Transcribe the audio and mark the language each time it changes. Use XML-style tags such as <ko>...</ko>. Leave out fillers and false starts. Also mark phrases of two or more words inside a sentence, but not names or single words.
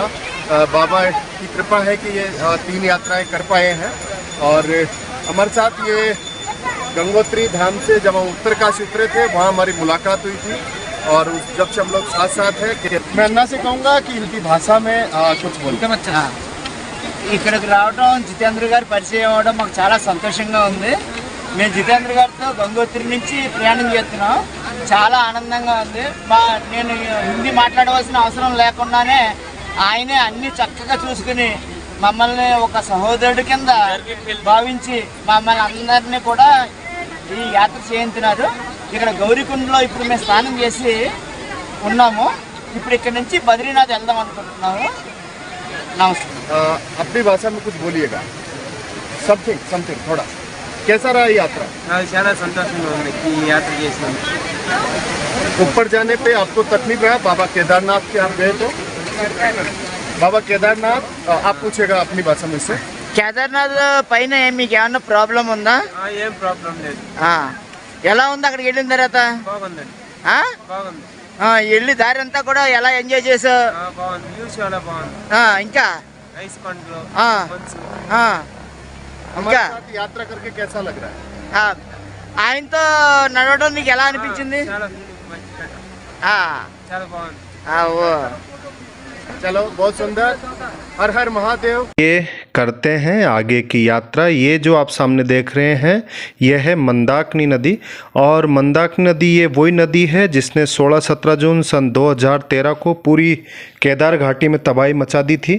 <hi>बाबा की कृपा है कि ये 3 यात्राएं कर पाए हैं। और हमारे साथ ये गंगोत्री धाम से जब हम उत्तरकाशी उतरे थे वहाँ हमारी मुलाकात हुई थी और जब से हम लोग साथ साथ हैं। मैं अन्ना से कहूँगा कि इनकी भाषा में कुछ बोलते।</hi> <te>ఇక్కడికి రావడం జితేంద్ర గారి పరిచయం అవ్వడం మాకు చాలా సంతోషంగా ఉంది. మేము జితేంద్ర గారితో గంగోత్రి నుంచి ప్రయాణం చేస్తున్నాం. చాలా ఆనందంగా ఉంది. నేను హిందీ మాట్లాడవలసిన అవసరం లేకుండానే ఆయనే అన్ని చక్కగా చూసుకుని మమ్మల్ని ఒక సహోదరుడి కింద భావించి మమ్మల్ని అందరినీ కూడా ఈ యాత్ర చేయించున్నారు. ఇక్కడ గౌరీకుండలో ఇప్పుడు మేము స్నానం చేసి ఉన్నాము. ఇప్పుడు ఇక్కడ నుంచి బద్రీనాథ్ వెళ్దాం అనుకుంటున్నాము.</te> <hi>नमस्ते। अपनी भाषा में कुछ बोलिएगा। समथिंग थोड़ा। कैसा रहा यात्रा?</hi> <te>చాలా సంతోషంగా ఉంది ఈ యాత్ర చేసినందుకు.</te> <hi>ऊपर जाने पे आपको तकलीफ रहा? बाबा केदारनाथ के आप गए तो? बाबा केदारनाथ आप पूछेगा अपनी भाषा में से।</hi> <te>కేదార్నాథ్ పైన మీకు ఏమన్నా ప్రాబ్లం ఉందా? ఏం ప్రాబ్లం లేదు. ఎలా ఉంది అక్కడికి వెళ్ళిన తర్వాత? బాగుందండి. బాగుంది. వెళ్ళి దారి అంతా కూడా ఎలా ఎంజాయ్ చేసావు? బాగుంది. వ్యూస్ చాలా బాగుంది. ఇంకా ఐస్ కొండలు ఇంకా</te> <hi>యాత్ర करके कैसा लग रहा है?</hi> <te>ఆయనతో నడవడం నీకు ఎలా అనిపించింది? చాలా బాగుంది.</te> <hi>चलो बहुत सुंदर। हर हर महादेव। ये करते हैं आगे की यात्रा। ये जो आप सामने देख रहे हैं यह है मंदाकिनी नदी। और मंदाकिनी नदी ये वही नदी है जिसने 16-17 जून सन 2013 को पूरी केदार घाटी में तबाही मचा दी थी।</hi>